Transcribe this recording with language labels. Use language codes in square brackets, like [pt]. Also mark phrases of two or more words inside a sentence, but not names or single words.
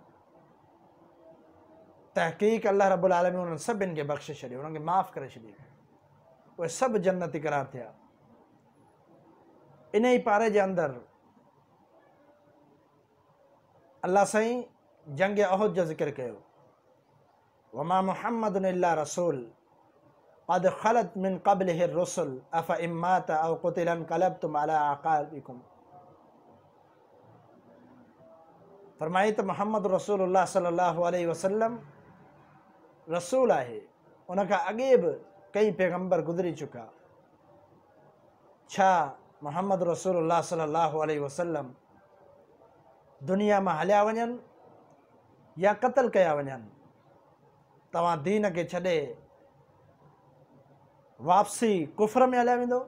[sd] तहक़ीक़ अल्लाह रब्बुल आलमीन उन्हनि सभिनि खे बख़्शे छॾियो, उन्हनि खे माफ़ करे छॾियो। उहे सभु जन्नती क़रार थिया। इन ई पारे जे अंदरि अल्लाह साईं जंग अहद जो ज़िक्र कयो, [ar] وما محمد إلا رسول قد خلت من قبله الرسل أفإن مات أو قتل انقلبتم على أعقابكم. [sd] फरमाई त मोहम्मद रसूलुल्लाह [ar] صلى الله عليه وسلم [sd] रसूल आहे। उनखां अॻे बि कई पैगंबर गुज़री चुका। छा मोहम्मद रसूलुल्लाह [ar] صلى الله عليه وسلم [sd] दुनिया मां हलिया वञनि या क़त्ल कया वञनि, तव्हां दीन खे छॾे वापसी कुफ्र में हलिया वेंदो।